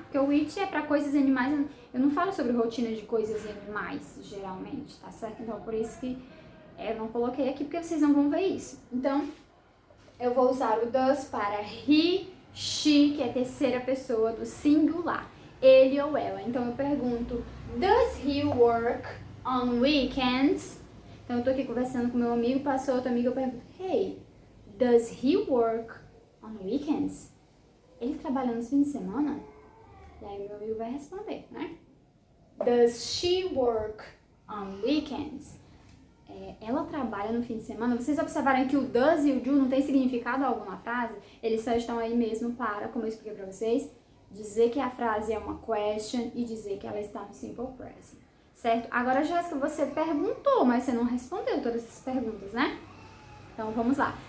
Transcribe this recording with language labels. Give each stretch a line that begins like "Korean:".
Portuguese: Porque o it é para coisas e animais, eu não falo sobre rotina de coisas e animais, geralmente, tá certo? Então, por isso que eu não coloquei aqui, porque vocês não vão ver isso. Então, eu vou usar o does para he, she, que é a terceira pessoa do singular, ele ou ela. Então, eu pergunto,
English: does he work on weekends?
Portuguese: Então, eu tô aqui conversando com meu amigo, passou outro amigo, eu pergunto,
English: hey, does he work on weekends?
Portuguese: Ele trabalha nos fins de semana? E aí, meu amigo vai responder, né?
English: Does she work on weekends?
Portuguese: Ela trabalha no fim de semana. Vocês observaram que o does e o do não tem significado algum na frase? Eles só estão aí mesmo para, como eu expliquei pra vocês, dizer que a frase é uma question e dizer que ela está no simple present, certo? Agora, Jéssica, você perguntou, mas você não respondeu todas essas perguntas, né? Então, vamos lá.